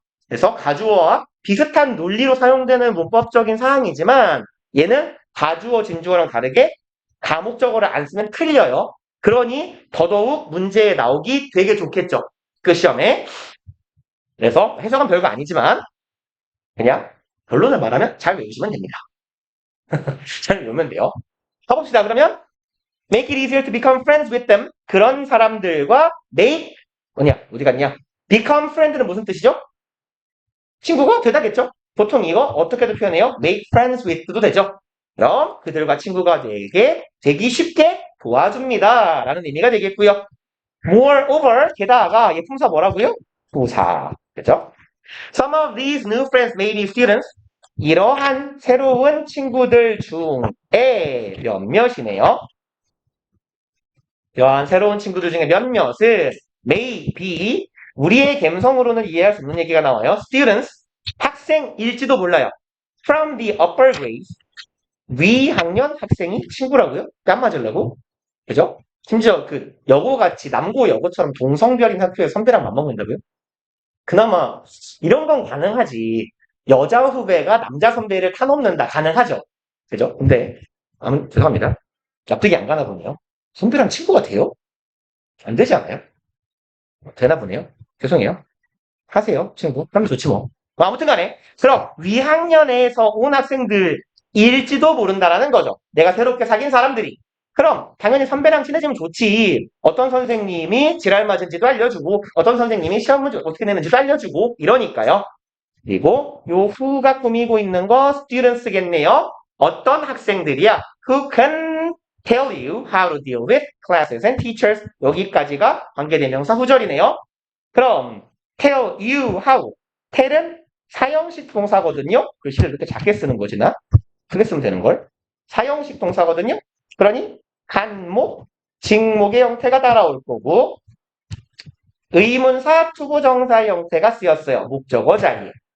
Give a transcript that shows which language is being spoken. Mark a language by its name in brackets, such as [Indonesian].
[Korean] 그래서 가주어와 비슷한 논리로 사용되는 문법적인 사항이지만 얘는 가주어, 진주어랑 다르게 가목적어를 안 쓰면 틀려요. 그러니 더더욱 문제에 나오기 되게 좋겠죠. 그 시험에. 그래서 해석은 별거 아니지만 그냥 결론을 말하면 잘 외우시면 됩니다. 잘 외우면 돼요. 가봅시다. 그러면 [English] make it easier to become friends with them. [Korean] 그런 사람들과 make 뭐냐? 어디 갔냐? [English] become friend [Korean] 는 무슨 뜻이죠? 친구가 되다겠죠? 보통 이거 어떻게도 표현해요? [English] make friends with도 [Korean] 되죠. 그럼 그들과 친구가 되기 쉽게 도와줍니다. 라는 의미가 되겠고요. moreover, 게다가 얘 품사 뭐라고요? 부사. 그죠? [English] Some of these new friends may be students. [Korean] 이러한 새로운 친구들 중에 몇몇이네요. 이러한 새로운 친구들 중에 몇몇은 [English] may be [Korean] 우리의 감성으로는 이해할 수 없는 얘기가 나와요. students 학생일지도 몰라요. [English] from the upper grades [Korean] 위학년 학생이 친구라고요? 뺨 맞으려고? 그죠? 심지어 그 여고같이 남고 여고처럼 동성별인 학교에 선배랑 맞먹는다고요? 그나마 이런 건 가능하지. 여자 후배가 남자 선배를 타넘는다. 가능하죠. 그죠? 근데 죄송합니다. 납득이 안 가나 보네요. 선배랑 친구가 돼요? 안 되지 않아요? 되나 보네요. 죄송해요. 하세요, 친구. 그럼 좋지 뭐. 아무튼 간에 그럼 위학년에서 온 학생들일지도 모른다라는 거죠. 내가 새롭게 사귄 사람들이. 그럼 당연히 선배랑 친해지면 좋지. 어떤 선생님이 지랄 맞은지도 알려주고 어떤 선생님이 시험 문제 어떻게 내는지도 알려주고 이러니까요. 그리고 요 who가 꾸미고 있는 거 students겠네요. 어떤 학생들이야? [English] Who can tell you how to deal with classes and teachers. [Korean] 여기까지가 관계대명사 후절이네요. 그럼 [English] tell you how. [Korean] tell은 사형식 동사거든요. 글씨를 이렇게 작게 쓰는 거지 나. 크게 쓰면 되는 걸. 사형식 동사거든요. 그러니 간목, 직목의 형태가 따라올 거고 의문사, 투부정사 형태가 쓰였어요. 목적어 자리에.